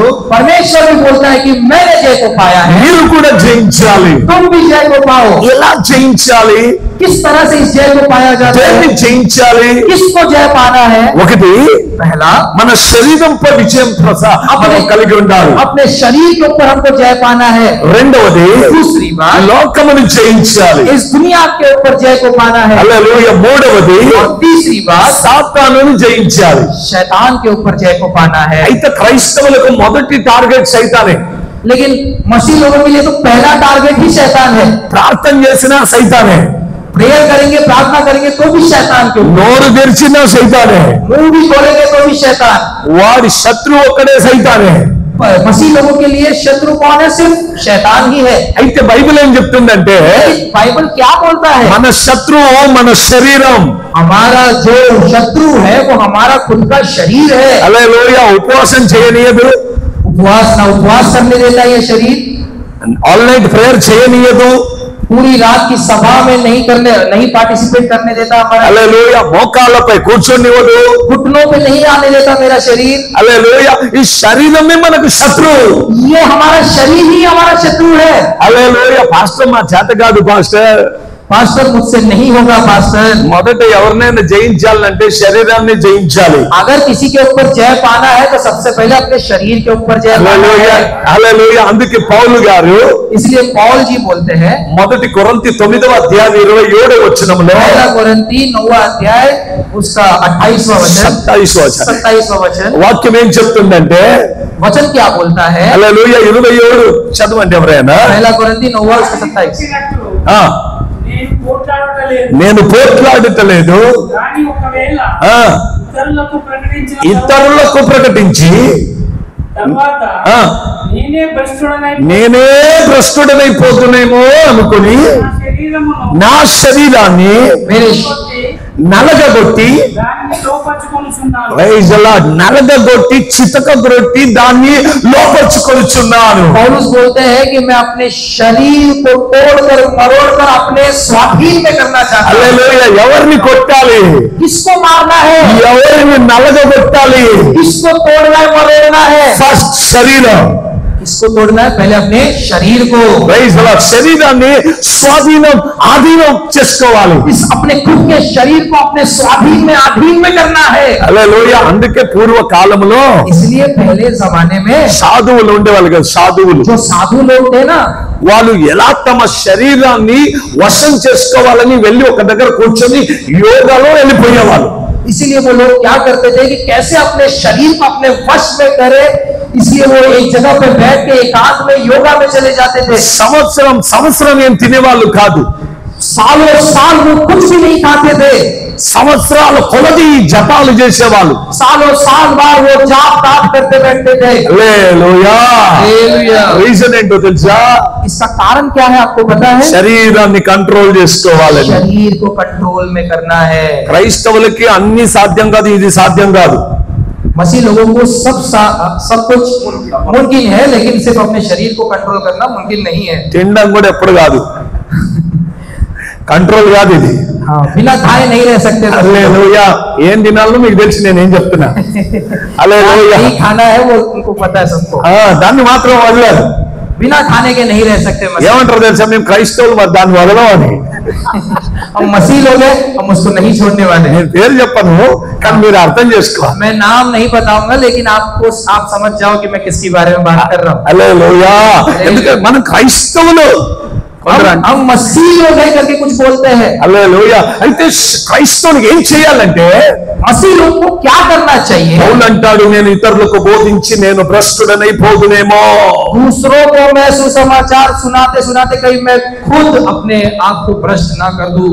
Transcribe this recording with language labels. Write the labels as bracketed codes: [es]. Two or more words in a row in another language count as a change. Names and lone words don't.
[hi] परमेश्वर भी बोलता है कि मैंने जय को पाया है, [te] మీరు కూడా జయించాలి. [hi] तुम भी जय को पाओ। [te] ఎలా జయించాలి? [hi] किस तरह से इस जय को पाया जाता [te] దేన్ని [hi] है? [te] జయించాలి? [hi] किसको जय पाना है? [te] ఒకటి, [hi] पहला [te] మన శరీరంపై విజయం మనం కలిగి ఉండాలి. [hi] अपने शरीर के ऊपर हमको जय पाना है। [te] రెండవది, [hi] दूसरी बात [te] లోకమును జయించాలి. [hi] इस दुनिया के ऊपर जय को पाना है। [te] హల్లెలూయా. మూడవది, [hi] और तीसरी बात [te] సాతానును జయించాలి. [hi] शैतान के ऊपर जय को पाना है। [te] అయితే క్రైస్తవులకు మొదటి టార్గెట్ సైతానే. [hi] लेकिन मसीह लोगों के लिए तो पहला टारगेट ही शैतान है। [te] ప్రార్థన చేసినా సైతానే, [hi] प्रेयर करेंगे, प्रार्थना करेंगे तो भी शैतान के ऊपर, [te] నోరు తెరిచినా సైతానే, [hi] मुंह भी खोलेंगे तो भी शैतान। [te] వాడి శత్రువు ఒక్కడే సైతానే. [hi] मसीह लोगों के लिए शत्रु कौन है? सिर्फ शैतान ही है। [te] అయితే బైబిల్ ఏం చెప్తుందంటే, [hi] बाइबल क्या बोलता है? [te] మన శత్రువు మన శరీరం. [hi] हमारा जो शत्रु है वो हमारा खुद का शरीर है। [te] హల్లెలూయా. ఉపవాసం చేయనీయదు, [hi] उपवास करने देता है ये शरीर, [en] all night prayer [te] చేయనీయదు, [hi] पूरी रात की सभा में नहीं पार्टिसिपेट करने देता हमारा, [te] హల్లెలూయా. మోకాళ్ళపై కూర్చొనివ్వదు, [hi] घुटनों पे नहीं आने देता मेरा शरीर। [te] హల్లెలూయా. ఈ శరీరమే మనకు శత్రువు. [hi] ये हमारा शरीर ही हमारा शत्रु है। [te] హల్లెలూయా. పాస్టర్ మా చేత కాదు పాస్టర్. [hi] पास्टर मुझसे नहीं होगा पास्टर। [te] మొదట ఎవరినైనా జయించాలంటే శరీరాన్ని జయించాలి. [hi] अगर किसी के ऊपर जय पाना है तो सबसे पहले अपने शरीर के ऊपर जय पाना [te] హల్లెలూయా. [hi] है। [te] హల్లెలూయా. అందుకే పౌలు గారు [hi] इसलिए पौल जी बोलते हैं, [te] మొదటి కొరింథీ 9వ అధ్యాయం 27వ వచనంలో, [hi] पहला कोरिन्थी 9वां अध्याय उसका 28वां वचन, 27वां वचन, [te] వాక్యం ఏం చెప్తుందంటే, [hi] वचन क्या बोलता है? [te] హల్లెలూయా. 27 చదవండి ఎవరైనా. [hi] पहला कोरिन्थी 9वां उसका 27। [te] ఆ, నేను పోట్లాడుటలేదు, కానీ ఒకవేళ ఆ, ఇతరులకు ప్రకటించిన ఇతరులకు ప్రకటించి తర్వాత ఆ, నేనే భ్రష్టుడనై నేనే భ్రష్టుడనైపోతున్నామో అనుకుని నా శరీరమును నా శరీరాన్ని [hi] मेरे [te] కొట్టి నలగగొట్టి, దానిని లోపరుచుకొనుచున్నాను. [en] praise the Lord, [te] నలగగొట్టి చితకగొట్టి దాన్ని లోపరుచుకొనుచున్నాను. [hi] पौलुस बोलते हैं कि मैं अपने शरीर को तोड़कर मरोड़कर अपने स्वाधीन में करना चाहता हूँ। [te] హల్లెలూయా. ఎవరిని కొట్టాలి? [hi] किसको मारना है, [te] ఎవరిని నలగగొట్టాలి? [hi] किसको तोड़ना है, मरोड़ना है? [te] ఫస్ట్ శరీరం. [hi] किसको तोड़ना है? पहले अपने शरीर को, [en] praise the Lord. [te] శరీరాన్ని ఆధీనం చేసుకోవాలి. [hi] इस अपने खुद के शरीर को अपने स्वाधीन में अधीन में करना है। [te] హల్లెలూయా. అందుకే పూర్వ కాలంలో [hi] इसलिए पहले जमाने में [te] సాధువులు ఉండేవాళ్ళు కదా, సాధువులు. [hi] जो साधु लोग थे ना, [te] వాళ్ళు ఎలా తమ శరీరాన్ని వశం చేసుకోవాలని వెళ్ళి ఒక దగ్గర కూర్చొని యోగాలో వెళ్ళిపోయేవాళ్ళు. [hi] इसीलिए वो लोग क्या करते थे कि कैसे अपने शरीर को अपने वश में करे, इसलिए वो एक जगह पे बैठ के एकांत में योगा में चले जाते थे। [te] సంవత్సరం ఏం తినేవాళ్ళు కాదు. [hi] सालों साल वो कुछ भी नहीं खाते थे, [te] సంవత్సరాల కొలది జపాలు చేసేవాళ్ళు. [hi] सालों साल बाद वो जाप ताप करते बैठते थे। [te] హల్లెలూయా. [hi] हालेलुया। [te] రీజన్ ఏంటో తెలుసా? [hi] इसका कारण क्या है आपको पता है? [te] శరీరాన్ని కంట్రోల్ చేసుకోవాలని. [hi] शरीर को कंट्रोल में करना है। [te] క్రైస్తవులకి అన్ని సాధ్యం కాదు, ఇది సాధ్యం కాదు. [hi] मसीह लोगों को सब कुछ मुमकिन है, लेकिन सिर्फ अपने शरीर को कंट्रोल करना मुमकिन नहीं है। [te] తినడం కూడా ఎప్పుడు కాదు, కంట్రోల్ కాదు ఇది. [hi] हाँ, बिना खाए नहीं रह सकते। [te] హల్లెలూయా. ఏం తినాలో మీకు తెలిసి నేనేం చెప్తున్నా. హల్లెలూయా. [hi] नहीं खाना है वो उनको पता है सबको, [te] దాన్ని మాత్రం వదలరు. [hi] बिना खाने के नहीं रह सकते। [te] ఏమంటారు తెలుసా? మేము క్రైస్తవులు, మరి దాన్ని వదలమని. [hi] हम मसीह लोग हैं, हम उसको नहीं छोड़ने वाले हैं। [te] నేను పేరు చెప్పను, కానీ మీరు అర్థం చేసుకోవాలి. [hi] मैं नाम नहीं बताऊंगा, लेकिन आप समझ जाओ कि मैं किसके बारे में बात कर रहा हूँ। [te] హల్లెలూయా. ఎందుకంటే మనం క్రైస్తవులు. [hi] हम मसीह लोग हैं करके कुछ बोलते हैं। [te] హల్లెలూయా. అయితే క్రైస్తవునికి ఏం చేయాలంటే, [hi] मसीह लोग को क्या करना चाहिए? [te] పౌలు అంటాడు, నేను ఇతరులకు బోధించి నేను భ్రష్టుడనైపోదునేమో. [hi] दूसरों को मैं सुसमाचार सुनाते सुनाते कहीं मैं खुद अपने आप को भ्रष्ट ना कर दूं,